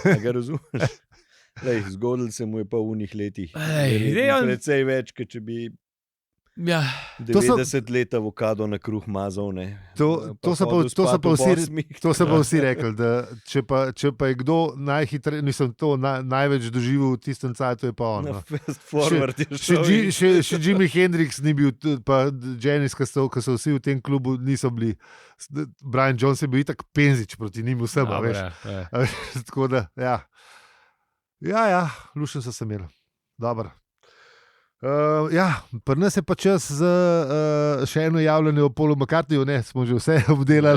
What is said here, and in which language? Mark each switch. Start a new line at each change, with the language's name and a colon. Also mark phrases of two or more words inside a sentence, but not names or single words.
Slovenian: Zgodil se mu je pa v unih letih. Precej več, kot če bi 90 let avokado na kruh mazal. To so pa vsi rekli, da če pa je kdo najhitreje, nisem to največ doživel v tistem cajtu, je pa on.
English: Fast forward
Slovenian: je šel. Še Jimi Hendrix ni bil, pa Janis, ki so vsi v tem klubu, niso bili. Brian Jones je bil itak penzič proti njim vsem. Tako da, ja. Ja, lušen so se imeli. Dobro. Pri nas je pa čas za še eno javljanje o Paulu McCartneyju, ne, smo že vse obdelali.